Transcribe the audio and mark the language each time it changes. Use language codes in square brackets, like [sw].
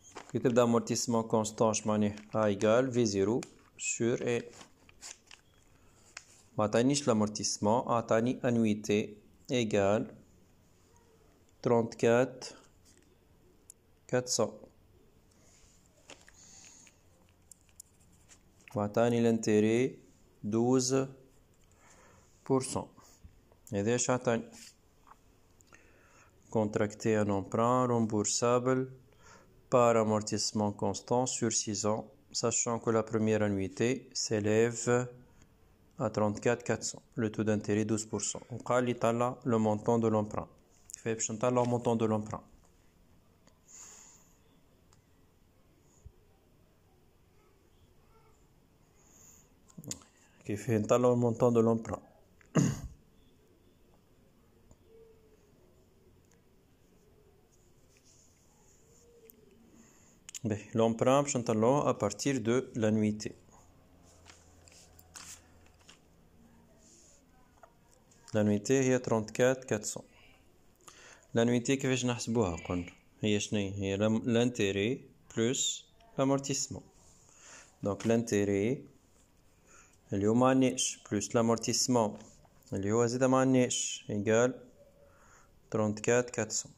[ar] كي تبدا [fr] amortissement constant [ar] اش معناه [fr] A égale V0 sur E. [ar] ما عطانيش [fr] l'amortissement، [ar] عطاني [fr] annuité égale 34 400. [ar] وعطاني l'intérêt 12%. هذا اش عطاني [fr] contracter un emprunt remboursable par amortissement constant sur 6 ans, sachant que la première annuité s'élève à 34 400. Le taux d'intérêt 12%. [ar] وقال لي طلع [fr] le montant de l'emprunt. [ar] كيف باش نطلع [fr] le montant de l'emprunt؟ [ar] كيف نطلع [fr] le montant de l'emprunt؟ l'emprunt [ar] باش نطلعوه [fr] à partir de l'annuité. [ar] l'annuité هي 34 400. l'annuité كيفاش نحسبوها قلنا هي شنو هي [fr] l'intérêt plus l'amortissement. donc l'intérêt [ar] اللي هو معناش [fr] plus l'amortissement [ar] اللي هو زيدا معناش [fr] égal 34 400.